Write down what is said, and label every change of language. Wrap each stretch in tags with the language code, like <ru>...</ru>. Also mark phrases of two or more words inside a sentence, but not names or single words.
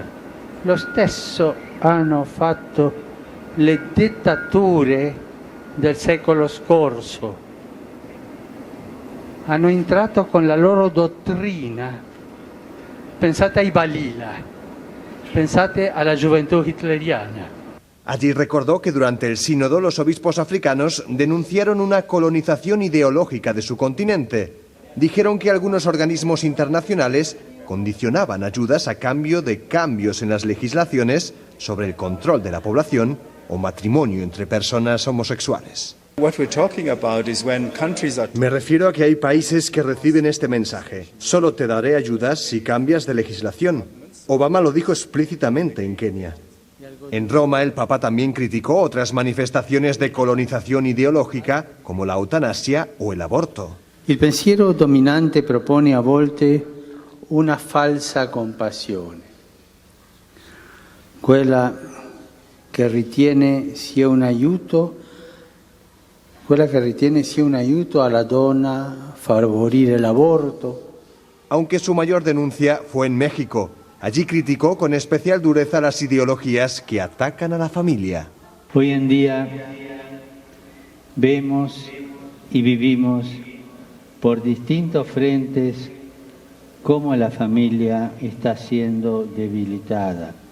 <it>Lo stesso hanno fatto le dittature del secolo scorso. Hanno entrato con la loro dottrina. Pensate ai Balila, pensate alla gioventù hitleriana.</it> <es>Allí recordó que durante el sínodo los obispos africanos denunciaron una colonización ideológica de su continente. Dijeron que algunos organismos internacionales condicionaban ayudas a cambio de cambios en las legislaciones sobre el control de la población o matrimonio entre personas homosexuales. Me refiero a que hay países que reciben este mensaje. Solo te daré ayudas si cambias de legislación. Obama lo dijo explícitamente en Kenia. En Roma, el Papa también criticó otras manifestaciones de colonización ideológica, como la eutanasia o el aborto.</es> <it>Il pensiero dominante propone a volte una falsa compassione, quella che ritiene sia un aiuto quella che ritiene sia un aiuto alla donna, favorire</it> <es>el aborto. Aunque su mayor denuncia fue en México. Allí criticó con especial dureza las ideologías que atacan a la familia. Hoy en día vemos y vivimos por distintos frentes cómo la familia está siendo debilitada,</es>